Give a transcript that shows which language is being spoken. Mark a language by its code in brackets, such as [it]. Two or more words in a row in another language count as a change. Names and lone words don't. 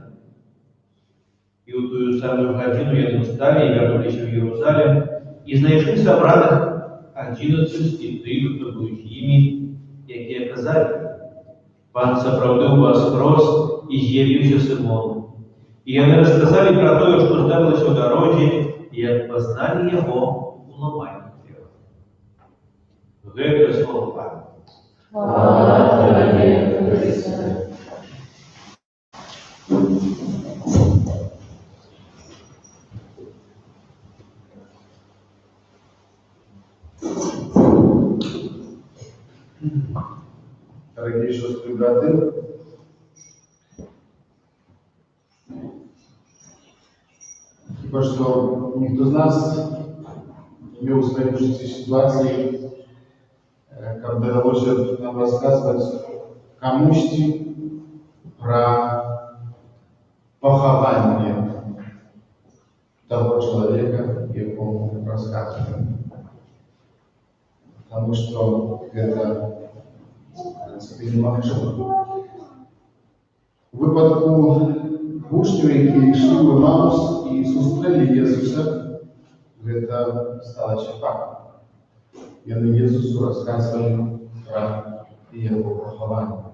[be] І ў тую самую гадзіну яны ўсталі і вярнуліся ў Єрусалім, і знайшлі сабраных 11 і тых, хто быў з імі, якія казалі: Пан сапраўды ў вас рос і з'явіўся Сымону. І яны расказалі пра тое, што здарылася ў дарозе, і як пазналі яго у ламальні хлеба. Гэта слова Пана. [ru] Слава Тебе, Христе. Дорогие сестры и браты, хіба что никто из нас не имел своей жизни ситуации, когда доводится нам рассказывать кому-то про похование того человека, якому рассказываем. Потому что это немагчыма. [be] У выпадку вучняў, які ішлі ў Емаус і сустрэлі Jesуса, гэта сталася фактам. Яны Jesусу расказвалі пра яго пахаванне.